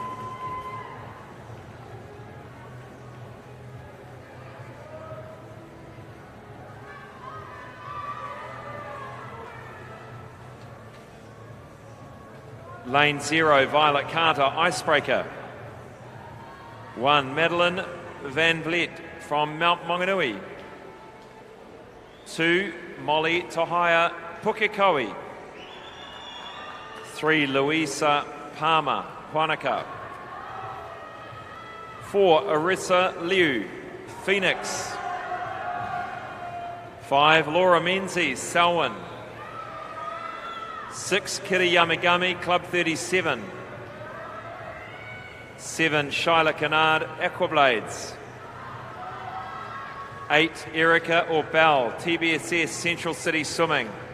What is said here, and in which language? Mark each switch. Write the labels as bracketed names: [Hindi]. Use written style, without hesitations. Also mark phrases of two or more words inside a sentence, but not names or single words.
[English] Lane 0, Violet Carter, icebreaker. 1, Madeline Van Vliet from Mount Maunganui. 2, Molly Tohaya Pukekohe. 3, Louisa Palmer, Wanaka. 4, Arissa Liu, Phoenix. 5, Laura Menzies, Selwyn. 6, Kiri Yamagami, Club 37. 7, Shyla Kennard, Aquablades. 8, Erica Orbell, TBSS, Central City Swimming.